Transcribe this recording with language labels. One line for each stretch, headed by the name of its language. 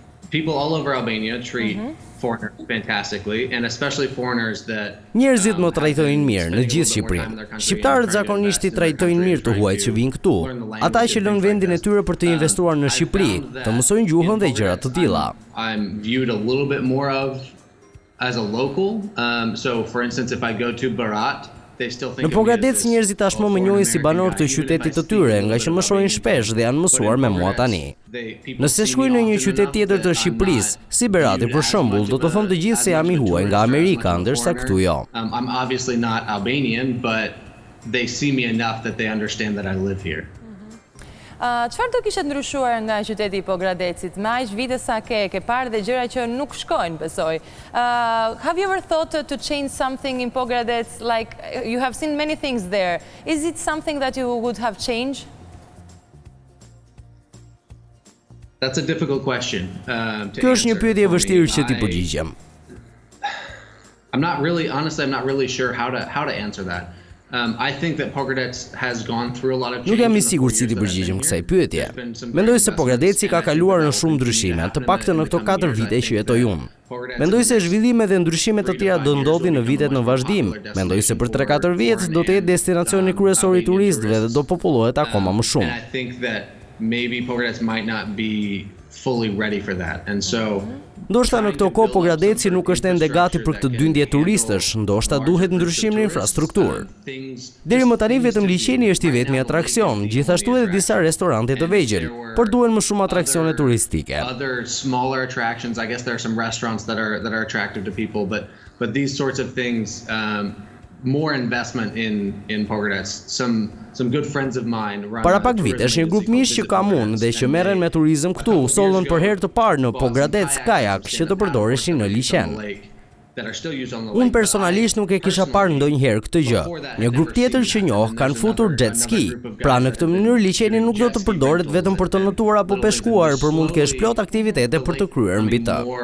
English: People all over Albania treat foreigners fantastically, and especially foreigners that
Albanian: Njerëzit më trajtojnë mirë në gjithë Shqipërinë. Shqiptarët zakonisht i trajtojnë mirë të huajt që vinë këtu. Ata që lënë vendin e tyre për të investuar në Shqipëri, të mësojnë gjuhën dhe gjëra të tilla.
English: I'm viewed a little bit more of as a local. So for instance, if I go to Berat,
Albanian: në Pogradec njerëzit tashmë më njohin si banor të qytetit të tyre, nga që më shohin shpesh dhe janë mësuar me mua tani. Nëse shkoj në një qytet tjetër të Shqipërisë, si Berati për shembull, do të thonë të gjithë se jam i huaj nga Amerika, ndërsa këtu jo.
English: I'm obviously not Albanian, but they see me enough that they understand that I live here.
Albanian: Çfarë do kishe ndryshuar nga qyteti i Pogradecit? Me aq vite sa ke parë dhe gjëra që nuk shkojnë, besoj.
English: Have you ever thought to change something in Pogradec? Like you have seen many things there. Is it something that you would have changed? That's a difficult question.
Albanian: Kjo është një pyetje e vështirë që ti përgjigjem.
English: I'm not really sure how to answer that. I think that Pogradec has gone through a lot of change.
Albanian: Nuk jam I sigurt si t'i përgjigjem kësaj pyetje. Mendoj se Pogradeci ka kaluar në shumë ndryshime, të paktën në këto 4 vite që jetoj unë. Mendoj se zhvillime dhe ndryshime të tjera do ndodhin në vitet në vazhdim. Mendoj se për 3-4 vjet do të jetë destinacioni kryesor I turistëve dhe do popullohet akoma më shumë.
English: I think that maybe Pogradec might not be fully ready for that. And so
Albanian: ndoshta në këto kohë Pogradeci nuk është ende gati për këtë dyndje turistësh, ndoshta duhet ndryshim në infrastrukturë. Deri më tani vetëm liçeni është I vetmi atraksion, gjithashtu edhe disa restorante të vegjël, por duhen më shumë atraksione turistike.
English: Other smaller attractions, I guess there are some restaurants that are attractive to people, but these sorts of things, more investment in Pogradec. Some good friends of mine run.
Albanian: Para pak vitesh një grup mish që kam unë dhe që merren me turizëm këtu, sollën për herë të parë në Pogradec kajak që të përdoreshin në liçen. Unë personalisht nuk e kisha parë ndonjëherë këtë gjë. Një grup tjetër që njoh kanë futur jet ski. Pra në këtë mënyrë liçeni nuk do të përdoret vetëm për të notuar apo peshkuar, por mund të kesh plot aktivitete për të kryer mbi të.